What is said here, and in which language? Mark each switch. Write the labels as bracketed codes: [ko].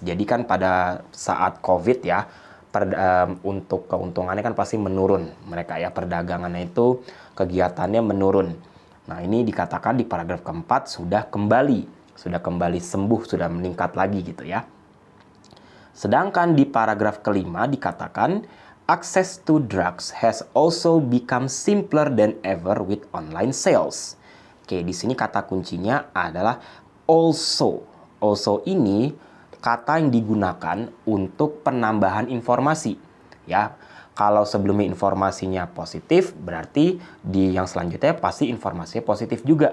[id] Jadi kan pada saat COVID ya untuk keuntungannya kan pasti menurun mereka ya, perdagangannya itu kegiatannya menurun. Nah, ini dikatakan di paragraf keempat sudah kembali sembuh, sudah meningkat lagi gitu ya. Sedangkan di paragraf kelima dikatakan [en] access to drugs has also become simpler than ever with online sales. [id] Oke, di sini kata kuncinya adalah also. Also ini kata yang digunakan untuk penambahan informasi ya. Kalau sebelumnya informasinya positif, berarti di yang selanjutnya pasti informasinya positif juga.